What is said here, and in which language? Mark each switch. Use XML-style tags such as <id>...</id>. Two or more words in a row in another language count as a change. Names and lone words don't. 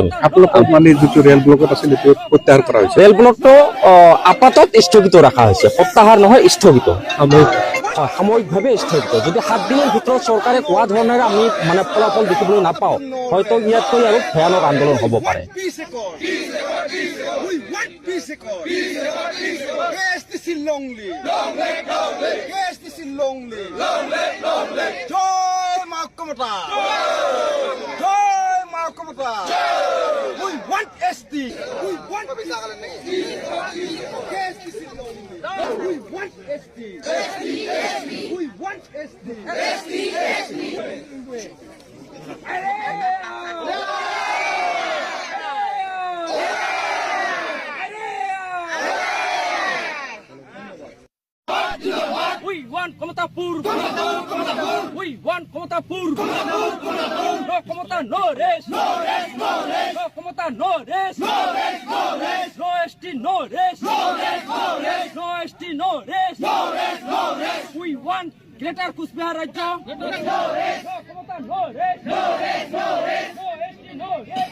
<as>আপোনালোকৰ মানে যিটো ৰেল ব্লকত আছিল সেইটো প্ৰত্যাহাৰ কৰা হৈছে? ৰেল ব্লকটো আপাতত স্থগিত ৰখা হৈছে, প্ৰত্যাহাৰ নহয়, স্থগিত, সাময়িকভাৱে স্থগিত। যদি 7 দিনৰ ভিতৰত চৰকাৰে কোৱা ধৰণেৰে আমি মানে ফলাফল দেখিবলৈ নাপাওঁ, হয়তো ইয়াতকৈ আৰু ভয়ানক আন্দোলন হ'ব পাৰে।</as> <en>We want SD. We want We want SD. We want SD. We want Komotapur. We want Komotapur. No Komota, no rest. No Komota, no rest. No ST, no rest. No ST, no rest. We want Greater Kusbihar Rajya. No Komota, no rest. No ST, no rest.</en>